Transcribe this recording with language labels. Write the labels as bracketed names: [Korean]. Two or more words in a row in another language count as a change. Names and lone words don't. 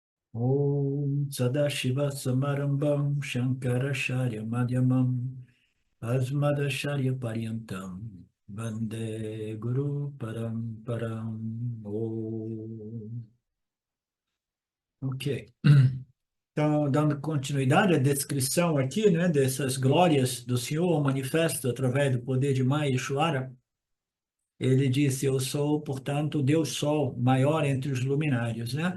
[Sanskrit] Om Sadashiva Samarambam Shankaracharya Madhyamam Asmadacharya Paryantam Vande Guru Paramparam. Om. [Portuguese] Ok. Então, dando continuidade à descrição aqui, né, dessas glórias do Senhor, o manifesto através do poder de [Sanskrit] Maya Ishvara, [Portuguese] ele disse: Eu sou, portanto, o Deus Sol, maior entre os luminários, né?